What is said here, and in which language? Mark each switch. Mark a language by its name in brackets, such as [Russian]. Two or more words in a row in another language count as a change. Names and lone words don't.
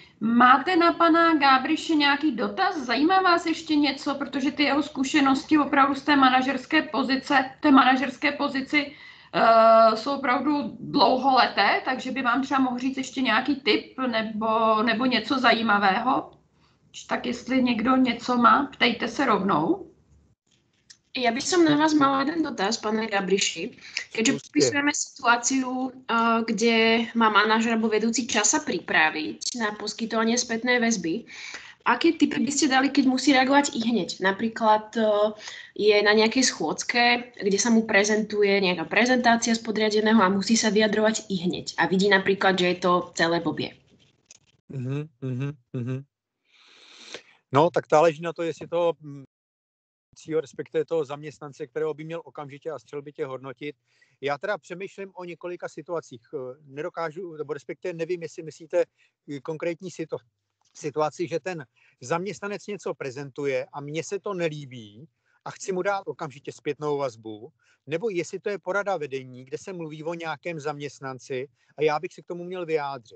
[Czech] Máte na pana Gábriše nějaký dotaz? Zajímá vás ještě něco, protože ty jeho zkušenosti opravdu z té manažerské pozici jsou opravdu dlouholeté, takže by vám třeba mohl říct ještě nějaký tip nebo něco zajímavého. Tak jestli někdo něco má, ptejte se rovnou. [Slovak] Ja by som na vás mala jeden dotaz, pane Gabriši. Keďže popisujeme situáciu, kde má manažer alebo vedúci čas sa pripraviť na poskytovanie spätnej väzby, aké tipy by ste dali, keď musí reagovať i hneď? Napríklad je na nejakej schôdzke, kde sa mu prezentuje nejaká prezentácia z podriadeného a musí sa vyjadrovať i hneď. A vidí napríklad, že je to celé blbě. [Czech] No, tak záleží na to, jestli to respektive toho zaměstnance, kterého by měl okamžitě a střelbitě hodnotit. Já teda přemýšlím o několika situacích. Nedokážu, nebo respektive nevím, jestli myslíte konkrétní situaci, že ten zaměstnanec něco prezentuje a mně se to nelíbí a chci mu dát okamžitě zpětnou vazbu, nebo jestli to je porada vedení, kde se mluví o nějakém zaměstnanci a já bych se k tomu měl vyjádřit.